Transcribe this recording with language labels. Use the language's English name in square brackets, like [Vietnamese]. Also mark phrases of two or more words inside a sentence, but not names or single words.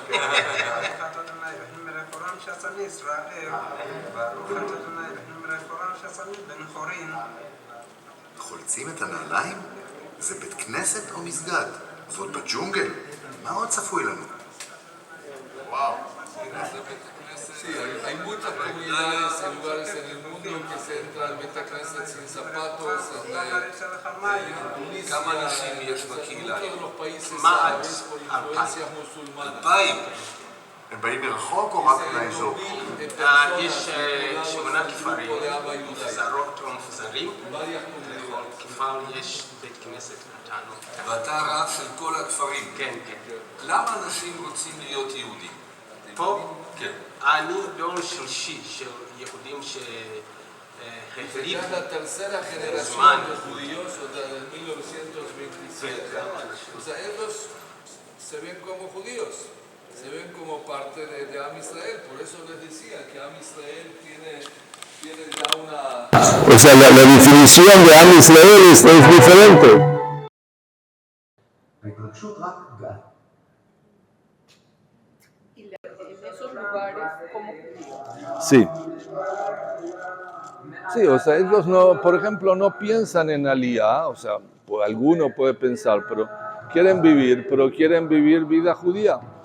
[Hebrew] חולצים את הנעליים? זה בית כנסת או מסגד? ועוד בג'ונגל? מה עוד צפוי לנו? וואו. [Spanish] Sí, hay muchas comunidades y lugares en el mundo que se entra al Betacneset sin zapatos, en [Hebrew] כמה אנשים יש בקהילה? [Spanish] todos los países [Hebrew] מה [Spanish] árabes por influencias musulmanas. 2,000. [Hebrew] הם באים מרחוק או רק מהאזור? יש 8 כפרים מפוזרות או מפוזרים. לכל כפר יש בית כנסת קטן. ואתה רב של כל הכפרים. כן, כן. למה אנשים רוצים להיות יהודים? פה כן. אני דור שלישי של יהודים שהחליטו [Spanish] Es la tercera generación [Hebrew] Zman. [Spanish] de judíos o de 1927. O sea, ellos se ven como judíos, se ven como parte de [Hebrew] עם ישראל. [Spanish] Por eso les decía que [Hebrew] עם ישראל [Spanish] tiene ya una... O sea, la definición de [Hebrew] עם ישראל [Spanish] es diferente. [Hebrew] ההתרגשות רק גל. [Spanish] Y en esos lugares, como judíos. Sí. Sí, o sea, ellos no, por ejemplo, no piensan en Aliyah, o sea, pues, alguno puede pensar, pero quieren vivir vida judía.